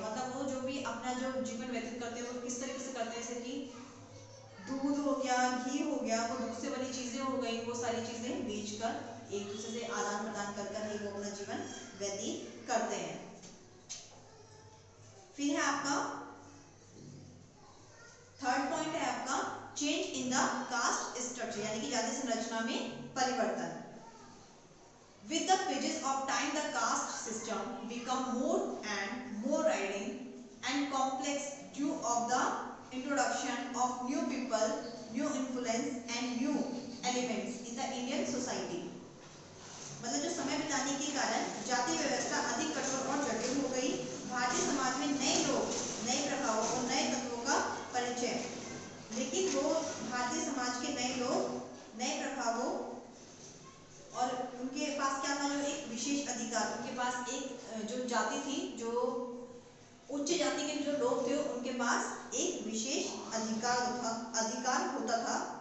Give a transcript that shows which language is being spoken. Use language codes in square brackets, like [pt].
[hi] मतलब वो जो भी अपना जो जीवन व्यतीत करते हैं वो किस तरीके से करते हैं, जैसे कि दूध हो गया, घी हो गया, वो दूध से बनी चीजें हो गई, वो सारी चीजें बेचकर एक दूसरे से आदान प्रदान कर ही वो अपना जीवन व्यतीत करते हैं। फिर है आपका थर्ड पॉइंट है आपका [en] change in the caste structure, [hi] यानी कि जाति संरचना में परिवर्तन। [en] With the passage of time, the caste system become more and more riding and complex due of the introduction of new people, new influence and new elements in the Indian society. [hi] मतलब जो समय बिताने के कारण जाति व्यवस्था अधिक कठोर और जटिल हो गई। भारतीय समाज में नए लोग, नए प्रभावों और नए तत्वों का परिचय, लेकिन वो भारतीय समाज के नए लोग, नए प्रभावों और उनके पास क्या था, जो एक विशेष अधिकार, उनके पास एक जो जाति थी, जो उच्च जाति के जो लोग थे उनके पास एक विशेष अधिकार होता था।